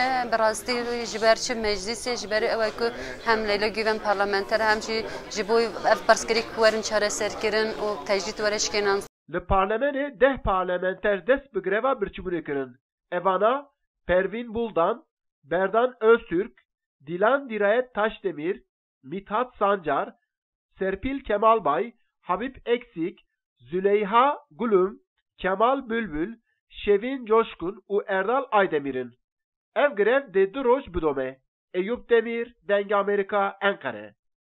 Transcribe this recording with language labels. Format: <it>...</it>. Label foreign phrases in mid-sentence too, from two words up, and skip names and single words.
<ku>Bi rastî ji ber çi meclisê ji berê ew e ku hem Leyla Güven parlamenter hem jî ji bo ev pirsgirêk werin çareserkirin û tecdît were şikênan. Li parlamenê deh parlamenter dest bi greva birçîbûnê kirin. Evana Pervin Buldan, Berdan Öztürk, Dilan Dirayet Taşdemir, Mithat Sancar, Serpil Kemalbay, Habib Eksik, Züleyha Gulum, Kemal Bülbül, Şevin Coşkun û Erdal Aydemir'in. Ev grev de du roj bidome. Eyüp Demir, Deng Amerika, Ankara.</ku>